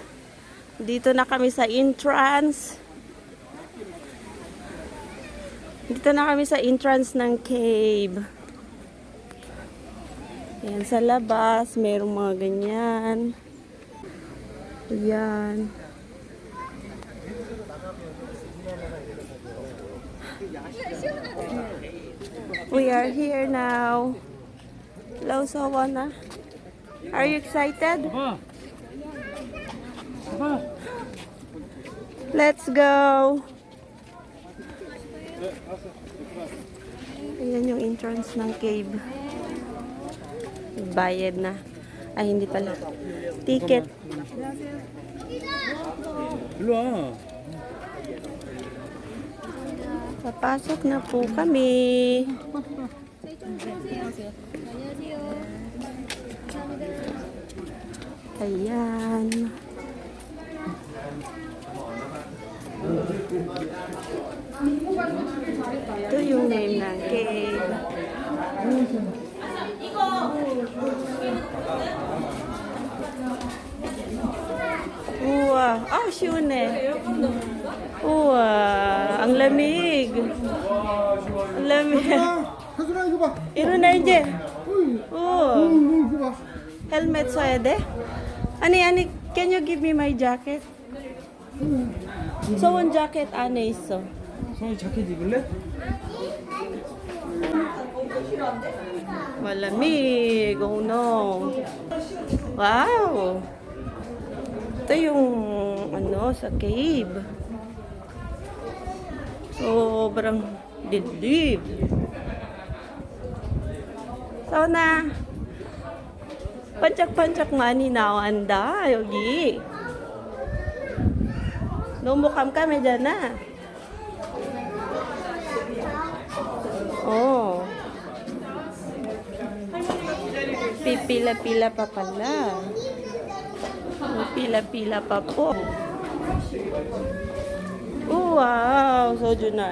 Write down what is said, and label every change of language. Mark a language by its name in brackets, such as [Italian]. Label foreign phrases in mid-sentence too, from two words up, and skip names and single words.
[Filipino] Dito na kami sa entrance. Dito na kami sa entrance ng cave. Ayan, sa labas, mayroong mga ganyan. Ayan. [English] We are here now. Hello, Sawana. Are you excited? Let's go. [Filipino] Ayan yung entrance ng cave. Bayad na. Ay, hindi pala. Ticket. [Korean] 일로 와. [Filipino] Papasok na po kami. Ayan. Ito yung name ng cave. Wow. Oh, shune. Wow. Ang lamig. Ang lamig. [Korean] 혜준아 이거 봐. 이런 나 이제. Oh. 이거 봐. Helmet 써야 돼? 아니, [English] can you give me my jacket? [Korean] 소원 jacket 안에 있어. 성이 자켓 입을래? [Filipino] Malamig. [English] Oh no. [Filipino] Wow. Ito yung ano sa cave. Sobrang dibdib. So na. [Korean] 반짝반짝 많이 나온다 여기. 너무 깜깜해잖아. Oh. [Filipino] Pipila-pila pa pala. Pila-pila pa po. Oh, wow. Soju na.